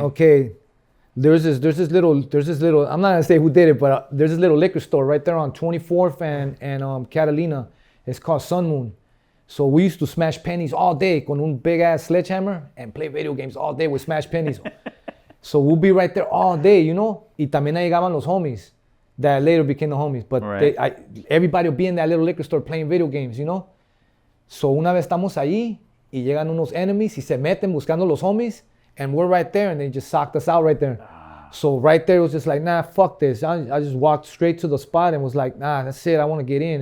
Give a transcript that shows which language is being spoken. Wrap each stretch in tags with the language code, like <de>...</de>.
<en>Okay. There's this little. I'm not gonna say who did it, but there's this little liquor store right there on 24th and Catalina. It's called Sun Moon. So we used to smash pennies all day</en> <es>con un</es> <en>big ass sledgehammer and play video games all day with smash pennies. So we'll be right there all day, you know.</en> <es>Y también ahí llegaban los homies</es> <en>that later became the homies. But everybody will be in that little liquor store playing video games, you know. So</en> <es>una vez estamos ahí y llegan unos enemies y se meten buscando los homies</es> <en>and we're right there and they just socked us out right there. So right there it was just like, nah, fuck this. I just walked straight to the spot and was like, nah, that's it. I want to get in.</en>